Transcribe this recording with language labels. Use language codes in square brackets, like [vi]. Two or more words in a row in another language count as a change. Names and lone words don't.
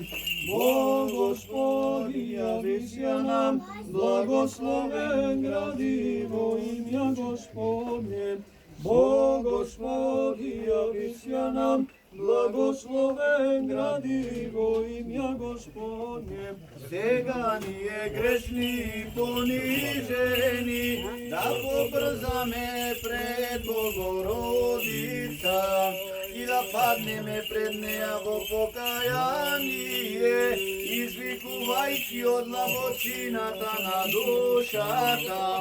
[cu] О Господи, явися нам, благословен гради во имя Господне. Бо Господи, явися нам, благословен гради во имя Господне. [bg] Сега ние грешни, понижени, да побързаме пред Богородица и да паднеме пред нея во покаяние, извикувайки од ламочината на душата.